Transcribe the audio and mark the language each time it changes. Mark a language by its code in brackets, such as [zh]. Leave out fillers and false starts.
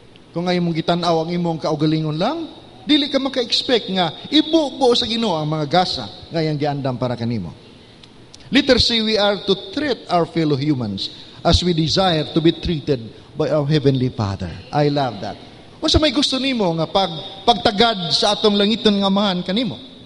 [ceb] Kung ngay mong gitan-aw ang imong kaugalingon lang, dili ka maka-expect nga ibubo sa Ginoo ang mga gasa nga yang giandam para kanimo. [en] Letter C, we are to treat our fellow humans as we desire to be treated by our Heavenly Father. I love that. [ceb] O sa may gusto nimo nga pagtagad sa atong langiton nga amahan kanimo.